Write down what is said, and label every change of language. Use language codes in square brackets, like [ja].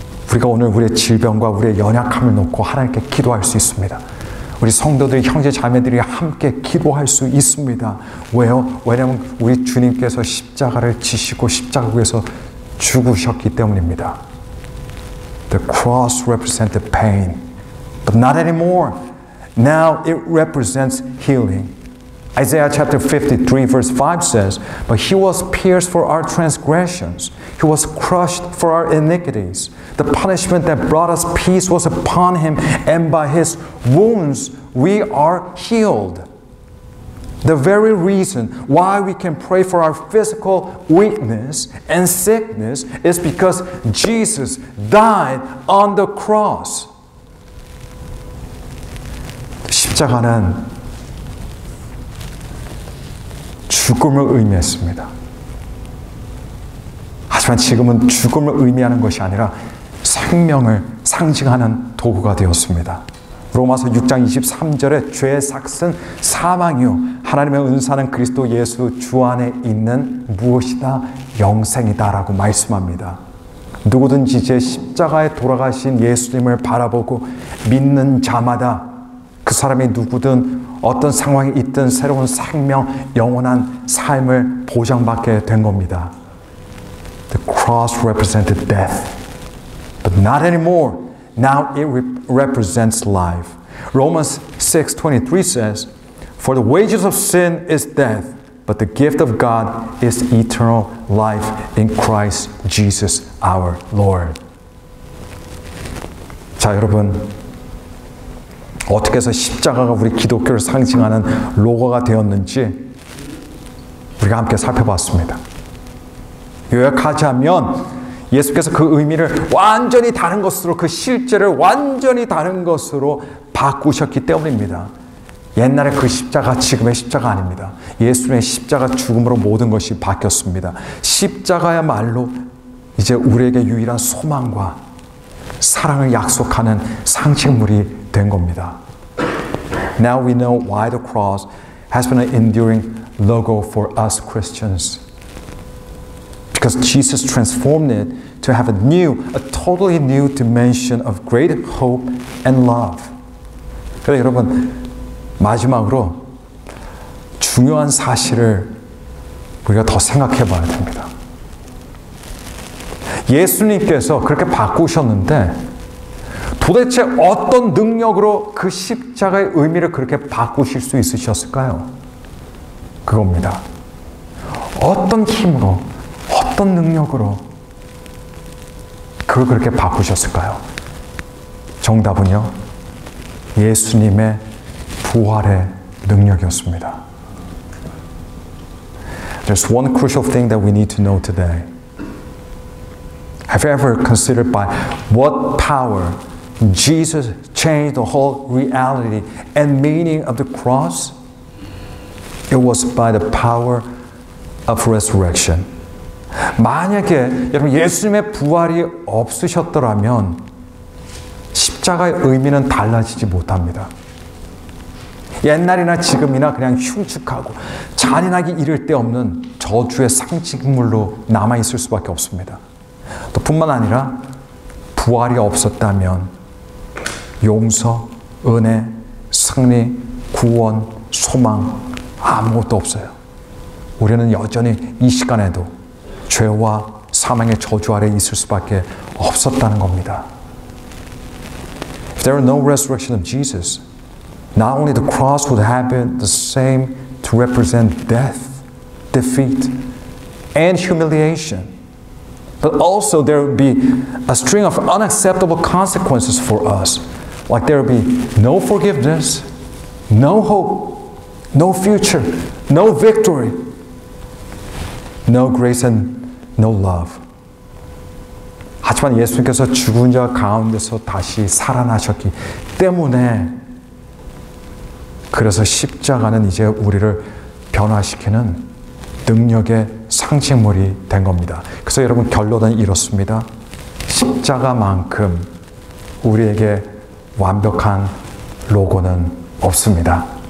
[ko] 우리가 오늘 우리의 질병과 우리의 연약함을 놓고 하나님께 기도할 수 있습니다. 우리 성도들이 형제 자매들이 함께 기도할 수 있습니다. 왜요? 왜냐하면 우리 주님께서 십자가를 지시고 십자가 위에서 죽으셨기 때문입니다. [en] The cross represented pain, but not anymore. Now it represents healing. Isaiah chapter 53 verse 5 says, "But he was pierced for our transgressions. He was crushed for our iniquities. The punishment that brought us peace was upon him, and by his wounds we are healed." The very reason why we can pray for our physical weakness and sickness is because Jesus died on the cross. [ko] 십자가는 죽음을 의미했습니다. 하지만 지금은 죽음을 의미하는 것이 아니라 생명을 상징하는 도구가 되었습니다. 로마서 6장 23절에 죄의 삭은 사망이요 하나님의 은사는 그리스도 예수 주 안에 있는 무엇이다? 영생이다 라고 말씀합니다. 누구든지 이제 십자가에 돌아가신 예수님을 바라보고 믿는 자마다 그 사람이 누구든 어떤 상황이 있든 새로운 생명, 영원한 삶을 보장받게 된 겁니다. [en] The cross represented death, but not anymore. Now it represents life. Romans 6:23 says, "For the wages of sin is death, but the gift of God is eternal life in Christ Jesus our Lord." [ko] 자, 여러분, 어떻게 해서 십자가가 우리 기독교를 상징하는 로고가 되었는지 우리가 함께 살펴봤습니다. 요약하자면 예수께서 그 의미를 완전히 다른 것으로, 그 실제를 완전히 다른 것으로 바꾸셨기 때문입니다. 옛날에 그 십자가 지금의 십자가 아닙니다. 예수님의 십자가 죽음으로 모든 것이 바뀌었습니다. 십자가야말로 이제 우리에게 유일한 소망과 사랑을 약속하는 상징물이 된 겁니다. [en] Now we know why the cross has been an enduring logo for us Christians. Because Jesus transformed it to have a totally new dimension of great hope and love. [ko] 그래서 여러분, 마지막으로 중요한 사실을 우리가 더 생각해 봐야 됩니다. 예수님께서 그렇게 바꾸셨는데 도대체 어떤 능력으로 그 십자가의 의미를 그렇게 바꾸실 수 있으셨을까요? 그겁니다. 어떤 힘으로, 어떤 능력으로 그걸 그렇게 바꾸셨을까요? 정답은요, 예수님의 부활의 능력이었습니다. [en] There's one crucial thing that we need to know today. Have you ever considered by what power Jesus changed the whole reality and meaning of the cross? It was by the power of resurrection. [ko] 만약에 여러분 예수님의 부활이 없으셨더라면 십자가의 의미는 달라지지 못합니다. 옛날이나 지금이나 그냥 흉측하고 잔인하기 이를 데 없는 저주의 상징물로 남아있을 수밖에 없습니다. 또 뿐만 아니라 부활이 없었다면 용서, 은혜, 승리, 구원, 소망 아무것도 없어요. 우리는 여전히 이 시간에도 죄와 사망의 저주 아래 있을 수밖에 없었다는 겁니다. [en] If there were no resurrection of Jesus, not only the cross would have been the same to represent death, defeat, and humiliation, but also there would be a string of unacceptable consequences for us. Like there would be no forgiveness, no hope, no future, no victory, no grace and no love. [ko] 하지만 예수님께서 죽은 자 가운데서 다시 살아나셨기 때문에 그래서 십자가는 이제 우리를 변화시키는 능력의 상징물이 된 겁니다. 그래서 여러분 결론은 이렇습니다. 십자가만큼 우리에게 완벽한 로고는 없습니다.